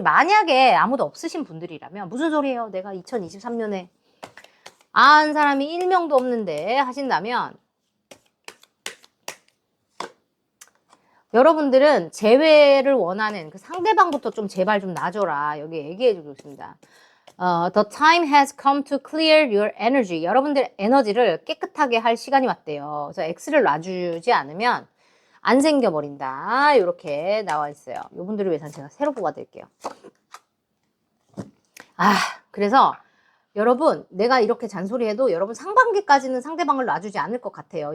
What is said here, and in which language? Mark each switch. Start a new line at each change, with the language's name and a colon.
Korean: 그리고 만약에 아무도 없으신 분들이라면 무슨 소리예요? 내가 2023년에 한 사람이 1명도 없는데 하신다면 여러분들은 재회를 원하는 그 상대방부터 좀 제발 좀 놔줘라. 여기 얘기해주고 있습니다.
English: The time has come to clear your energy.
Korean: 여러분들 에너지를 깨끗하게 할 시간이 왔대요. 그래서 X를 놔주지 않으면 안 생겨버린다. 이렇게 나와 있어요. 이분들을 위해서는 제가 새로 뽑아드릴게요. 그래서 여러분 내가 이렇게 잔소리해도 여러분 상반기까지는 상대방을 놔주지 않을 것 같아요.